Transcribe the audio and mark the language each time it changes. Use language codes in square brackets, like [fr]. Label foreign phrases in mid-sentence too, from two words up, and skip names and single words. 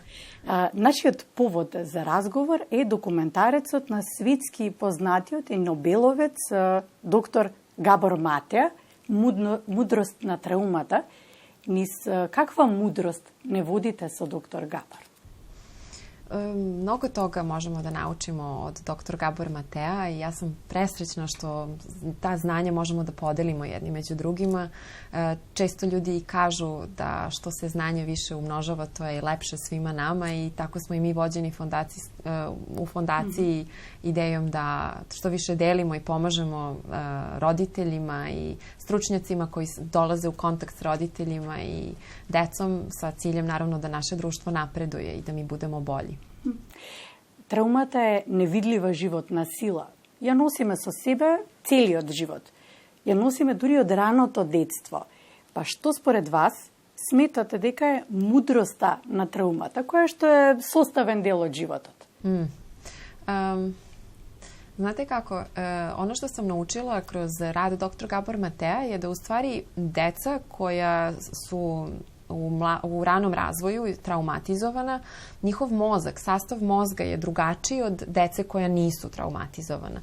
[mk] Нашиот повод за разговор е документарецот на светски познатиот и Нобеловец доктор Габор Матеа, Мудрост на траумата. Низ каква мудрост не водите со доктор Габор? [sr] Mnogo toga možemo da naučimo od dr. Gabor Matea i ja sam presrećna što ta znanja možemo da podelimo jedni među drugima. Često ljudi kažu da što se znanje više umnožava, to je lepše svima nama i tako smo i mi vođeni u fondaciji idejom da što više delimo i pomažemo roditeljima i stručnjacima koji dolaze u kontakt s roditeljima i decom sa ciljem naravno da naše društvo napreduje i da mi budemo bolji. [mk] Траумата е невидлива животна сила. Ја носиме со себе целиот живот. Ја носиме дури од раното детство. Па што според вас сметате дека е мудроста на траумата, која што е составен дел од животот? [sr] Znate kako, ono što sam naučila kroz rad dr. Gabor Matea je da u stvari deca koja su u ranom razvoju traumatizovana, njihov mozak, sastav mozga je drugačiji od dece koja nisu traumatizovana.